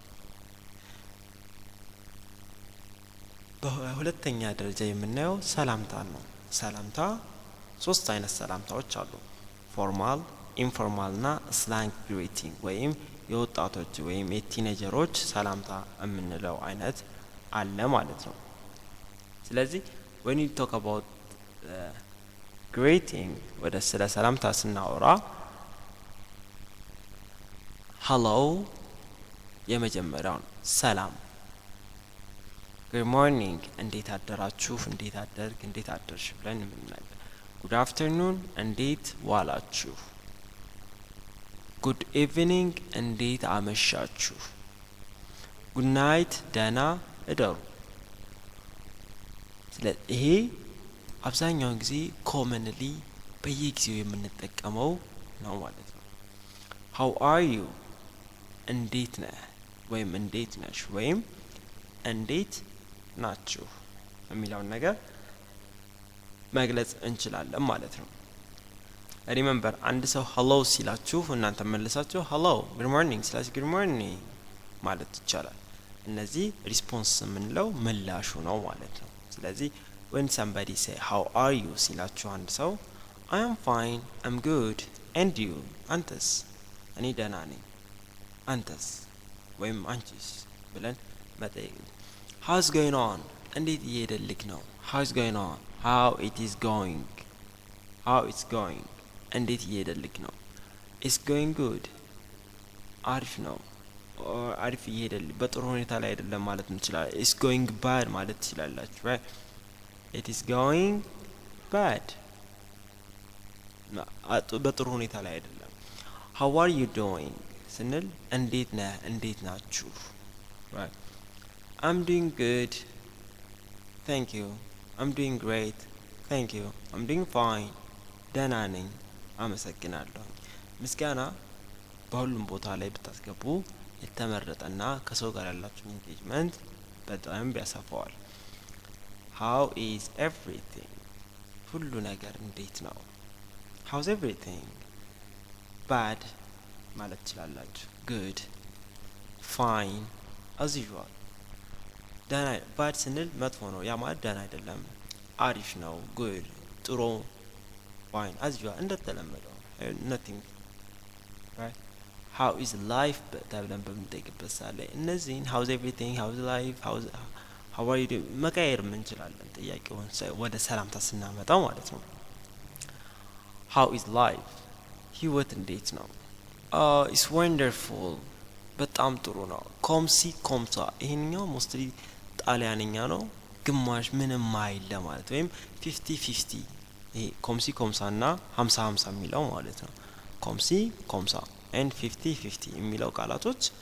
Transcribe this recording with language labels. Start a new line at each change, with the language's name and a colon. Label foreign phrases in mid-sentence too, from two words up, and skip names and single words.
Amharic: በሁለተኛ ደረጃ የምናየው ሰላምታ ነው። ሰላምታ 3 አይነት ሰላምታዎች አሉ። ፎርማል፣ ኢንፎርማል እና
English: slang greeting
Amharic: ወይም የወጣቶች ወይም የቲኔጀሮች ሰላምታ የምንለው አይነት አለ ማለት ነው። ስለዚህ
English: when you talk about greeting
Amharic: ወደ ስለ ሰላምታ ስናወራ hello የመጀመሪያው ነው። ሰላም
English: good morning
Amharic: እንዴት አደራችሁ፣ እንዴት አደርክ፣ እንዴት አደርሽ ብለን የምንናገር።
English: good afternoon
Amharic: እንዴት ዋላችሁ፣
English: good evening
Amharic: እንዴት አመሻችሁ፣
English: good night
Amharic: ደህና እደሩ። ስለዚህ ይሄ አብዛኛውን ጊዜ ኮመንሊ በየጊዜው የምንጠቀመው ነው ማለት ነው።
English: how are you
Amharic: እንዴት ነህ ወይም እንዴት ነሽ ወይም እንዴት ናችሁ የሚለውን ነገር መግለጽ እንችላለን ማለት ነው። ሪሜምበር አንድ ሰው hello ሲላችሁ እናንተ መልሳችሁ hello
English: good morning
Amharic: ሲላችሁ
English: good morning
Amharic: ማለት ይቻላል። እነዚህ ሪስፖንስ የምንለው ምላሹ ነው ማለት ነው።
English: ስለዚህ when somebody say how are you
Amharic: ሲላችሁ አንድ ሰው
English: I am fine I'm good and you
Amharic: አንተስ እኔ ደህና ነኝ አንተስ ወይም አንቺስ ብለን መጠየቅ።
English: how's going on
Amharic: እንዴት እየሄደልክ ነው
English: how's going on how it is going how it's going
Amharic: እንዴት እየሄደልክ ነው
English: it's going good
Amharic: አሪፍ ነው አሪፍ እየሄደልኝ በጥሩ ሁኔታ ላይ አይደለም ማለት እንችላለን።
English: it's going bad
Amharic: ማለት ትችላላችሁ
English: right it is going bad
Amharic: በጥሩ ሁኔታ ላይ አይደለም።
English: how are you doing
Amharic: ስንል እንዴት ነህ እንዴት ናችሁ
English: right I'm doing good thank you I'm doing great thank you I'm doing fine
Amharic: ደህና ነኝ አመሰግናለሁ። ምስጋና በሁሉም ቦታ ላይ ብታስገቡ የተመረጠና ከሰው ጋር ያላችሁ ኢንጌጅመንት በጣም ያሰፋዋል።
English: how is everything
Amharic: ሁሉ ነገር እንዴት ነው
English: how's everything bad
Amharic: ማለት ትችላላችሁ
English: good fine as usual
Amharic: ደህና bad ስንል መጥፎ ነው ያ ማለት ደህና አይደለም አሪፍ ነው good ጥሩ
English: fine as usual
Amharic: እንደተለመደው
English: nothing right how is life
Amharic: ተብለን በምንጠይቅበት ሰዓት ላይ እነዚህን
English: how's everything how's life how are you doing
Amharic: መቀየር እንችላለን ጥያቄውን ወደ ሰላምታ ስናመጣው ማለት ነው።
English: how is life
Amharic: ህይወት እንዴት ነው
English: it's wonderful
Amharic: በጣም ጥሩ ነው
French: comme ci comme ça
Amharic: ይሄንኛው ሞስትሊ ጣሊያንኛ ነው ግማሽ ምንም አይል ለማለት ወይም 50-50 ይሄ ኮምሲ ኮምሳና 50-50 የሚለው ማለት ነው።
French: comme ci comme ça
Amharic: and 50-50 የሚለው ቃላቶች